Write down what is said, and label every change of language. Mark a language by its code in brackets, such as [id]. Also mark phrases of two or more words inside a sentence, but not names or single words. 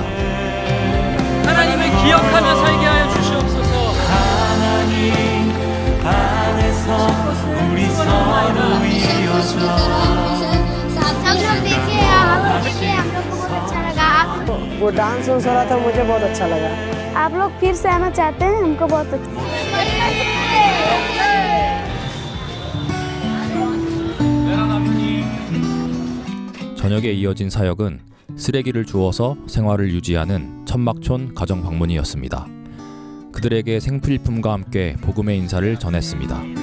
[ko] 하나님을 기억하며 살게 하여 주시옵소서. 하나님 안에서 우리 서로 이어져 [hi] सब लोग देखिए हम लोग देखिए हम लोग को बहुत अच्छा लगा आप वो डांस हो रहा था मुझे बहुत अच्छा लगा आप लोग फिर से आना चाहते हैं हमको बहुत अच्छा [ko] 저녁에 이어진 사역은 쓰레기를 주워서 생활을 유지하는 천막촌 가정 방문이었습니다. 그들에게 생필품과 함께 복음의 인사를 전했습니다.